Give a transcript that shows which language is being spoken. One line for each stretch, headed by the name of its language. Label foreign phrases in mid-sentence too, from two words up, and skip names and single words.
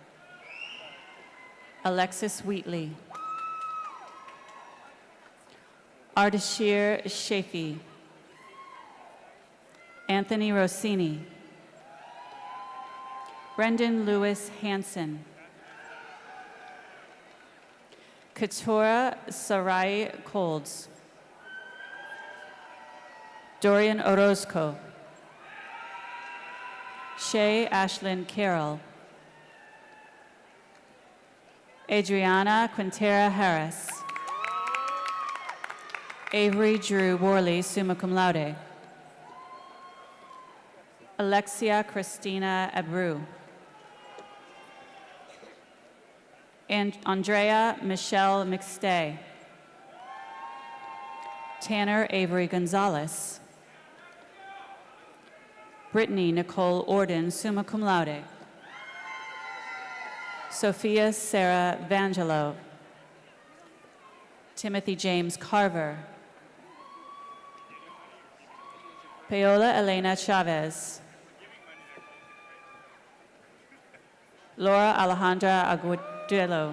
English: Alexis Wheatley. Ardashir Shafi. Anthony Rossini. Brendan Lewis Hansen. Katura Sarai Colds. Dorian Orozco. Shay Ashlyn Carroll. Adriana Quintera Harris. Avery Drew Worley,
Latin: summa cum laude.
English: Alexia Christina Abreu. And Andrea Michelle McStay. Tanner Avery Gonzalez. Brittany Nicole Orden,
Latin: summa cum laude.
English: Sophia Sarah Vangelo. Timothy James Carver. Paola Elena Chavez. Laura Alejandra Agudelo.